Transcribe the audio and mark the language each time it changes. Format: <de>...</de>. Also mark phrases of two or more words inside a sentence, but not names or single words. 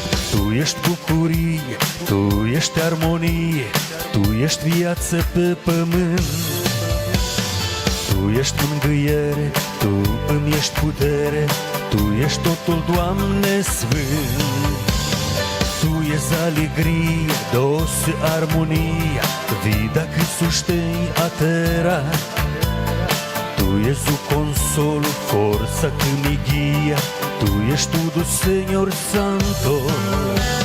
<ro>Tu ești bucurie, Tu ești armonie, Tu ești viață pe pământ. Tu ești mângâiere, Tu îmi ești putere, Tu ești totul, Doamne Sfânt. Tu ești</ro> <pt>alegria, doce harmonia, vida que sustém a terra. Tu és o consolo, força que me guia, Tu és tudo, Senhor Santo.</pt>